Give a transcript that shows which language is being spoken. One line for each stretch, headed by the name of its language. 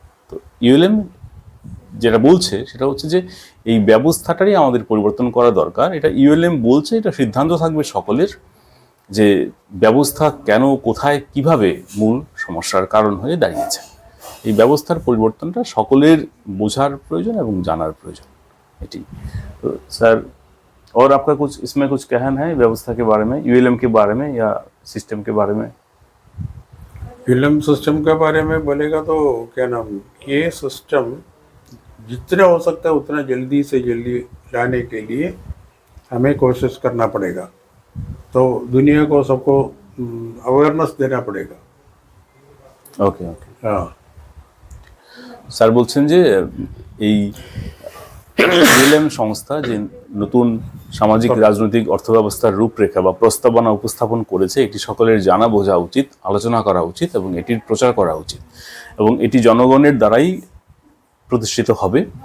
Bangla: তো ইউএলএম যেটা বলছে সেটা হচ্ছে যে এই ব্যবস্থাটারই আমাদের পরিবর্তন করা দরকার। এটা ইউএলএম বলছে, এটা সিদ্ধান্ত থাকবে সকলের, যে ব্যবস্থা কেন কোথায় কিভাবে মূল সমস্যার কারণ হয়ে দাঁড়িয়েছে। এই ব্যবস্থার পরিবর্তনটা সকলের বোঝার প্রয়োজন এবং জানার প্রয়োজন, এটি।
Hindi: तो सर और आपका कुछ इसमें कुछ कहना है व्यवस्था के बारे में, यूएलएम के बारे में या सिस्टम के बारे में? यूएलएम सिस्टम के बारे में बोलेगा तो क्या नाम, ये सिस्टम जितना हो सकता है उतना जल्दी से जल्दी लाने के लिए हमें कोशिश करना पड़ेगा। तो दुनिया को सबको अवेयरनेस देना पड़ेगा।
English: Okay okay.
Hindi: हाँ,
Bangla: স্যার বলছেন যে এই ইউএলএম সংস্থা যে নতুন সামাজিক রাজনৈতিক অর্থব্যবস্থার রূপরেখা বা প্রস্তাবনা উপস্থাপন করেছে, এটি সকলের জানা বোঝা উচিত, আলোচনা করা উচিত এবং এটির প্রচার করা উচিত, এবং এটি জনগণের দ্বারাই প্রতিষ্ঠিত হবে।